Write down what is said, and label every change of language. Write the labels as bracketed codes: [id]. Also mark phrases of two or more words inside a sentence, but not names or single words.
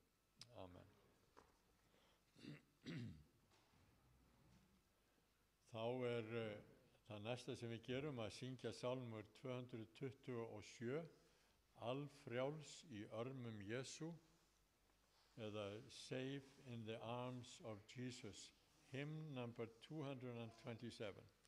[is] Amen. Þá er það næsta sem við gerum að syngja sálmur 227, Allfrjáls í örmum Jesú, eða Safe in the Arms of Jesus, [en] hymn number 227.